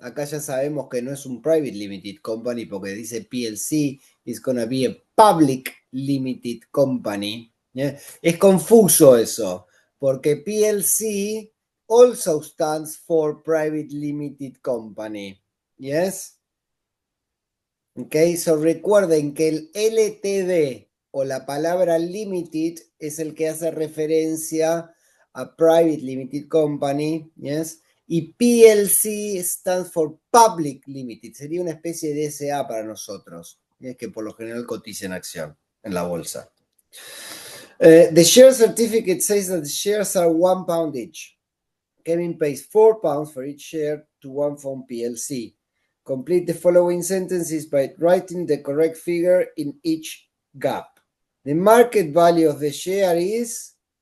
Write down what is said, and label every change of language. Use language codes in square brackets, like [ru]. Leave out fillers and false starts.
[es] Acá ya sabemos que no es un private limited company porque dice PLC. [en] It's gonna be a public limited company. ¿Yeah? [es] Es confuso eso porque PLC [en] also stands for private limited company. Yes? [es] Okay, so recuerden que el LTD o la palabra limited es el que hace referencia a Private Limited Company, yes? Y PLC [en] stands for Public Limited, [es] sería una especie de SA para nosotros, ¿yes? Que por lo general cotiza en acción en la bolsa. [en] The share certificate says that the shares are £1 each. Kevin pays £4 for each share to One Phone PLC. Complete the following sentences by writing the correct figure in each gap. The market value of the share is